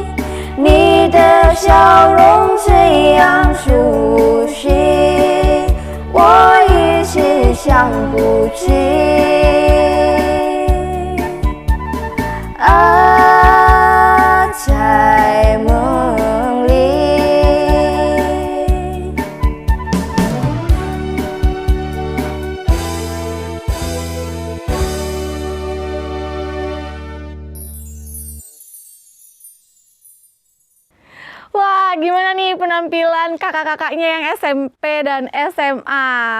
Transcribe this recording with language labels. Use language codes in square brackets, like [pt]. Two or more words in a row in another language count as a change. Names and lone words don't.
[zh] 你的笑容这样熟悉，我一时想不起。啊，在梦里。 [id] Wah, gimana nih penampilan kakak-kakaknya yang SMP dan SMA?